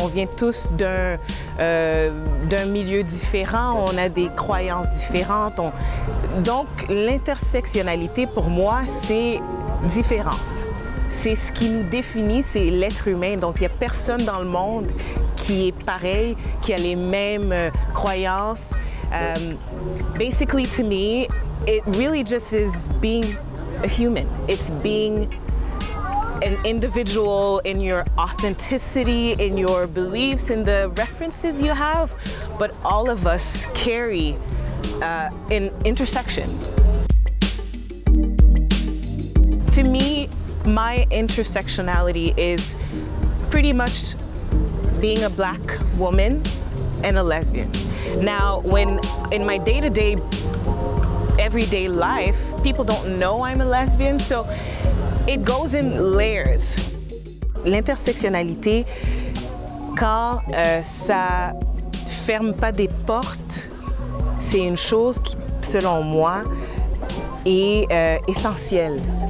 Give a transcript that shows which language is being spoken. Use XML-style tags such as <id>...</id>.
<fr>On vient tous d'un milieu différent, on a des croyances différentes. Donc, l'intersectionnalité, pour moi, c'est différence. C'est ce qui nous définit, c'est l'être humain. Donc, il n'y a personne dans le monde qui est pareil, qui a les mêmes croyances.</fr> <en>Basically, to me, it really just is being a human. It's being an individual in your authenticity, in your beliefs, in the references you have, but all of us carry an intersection. To me, my intersectionality is pretty much being a Black woman and a lesbian. Now, when in my day-to-day, everyday life, people don't know I'm a lesbian, so it goes in layers.</en> <fr>L'intersectionnalité, quand ça ferme pas des portes, c'est une chose qui, selon moi, est essentielle.</fr>